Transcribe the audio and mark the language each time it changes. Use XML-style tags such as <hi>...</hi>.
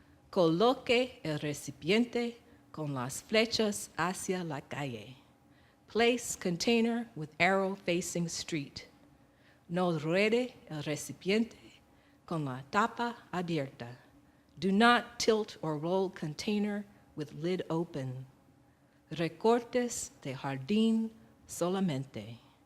<es>Coloque el recipiente con las flechas hacia la calle.</es> <en>Place container with arrow facing street.</en> <es>No ruede el recipiente con la tapa abierta.</es> <en>Do not tilt or roll container with lid open.</en> <es>Recortes de jardín solamente.</es>